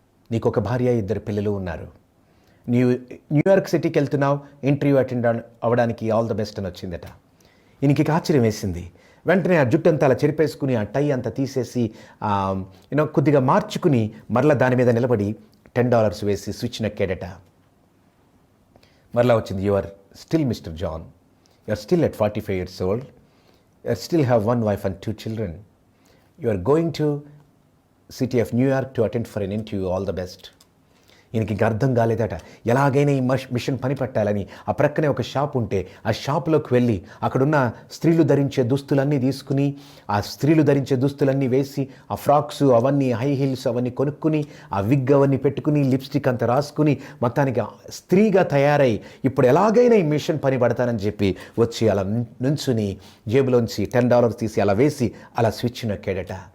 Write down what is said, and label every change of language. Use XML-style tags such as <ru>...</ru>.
<te>నీకు ఒక భార్య, 2 పిల్లలు ఉన్నారు. నీవు న్యూయార్క్ సిటీకి వెళ్తున్నావు, ఇంటర్వ్యూ అటెండ్ అవ్వడానికి</te> <en>all the best</en> <te>అని వచ్చిందట. ఈయనకి ఆశ్చర్యం వేసింది. వెంటనే ఆ జుట్టు అంతా అలా చెరిపేసుకుని ఆ టై అంతా తీసేసి కొద్దిగా మార్చుకుని మరలా దాని మీద నిలబడి $10 వేసి స్విచ్ నొక్కాడట. మరలా వచ్చింది,</te> <en>You are still mister John, You are still at 45 years old. You still have one wife and 2 children. You are going to city of New York to attend for an interview. All the best.</en> <te>ఈయనకి ఇంకా అర్థం కాలేదట. ఎలాగైనా ఈ machine పని పట్టాలని ఆ ప్రక్కనే ఒక షాప్ ఉంటే ఆ షాప్లోకి వెళ్ళి అక్కడున్న స్త్రీలు ధరించే దుస్తులన్నీ తీసుకుని ఆ స్త్రీలు ధరించే దుస్తులన్నీ వేసి ఆ ఫ్రాక్స్ అవన్నీ హై హీల్స్ అవన్నీ కొనుక్కుని ఆ విగ్ అవన్నీ పెట్టుకుని లిప్స్టిక్ అంతా రాసుకుని మొత్తానికి స్త్రీగా తయారై ఇప్పుడు ఎలాగైనా ఈ మిషన్ పని పడతానని చెప్పి వచ్చి అలా నుంచుని జేబులోంచి $10 తీసి అలా వేసి అలా స్విచ్ నొక్కాడట.</te>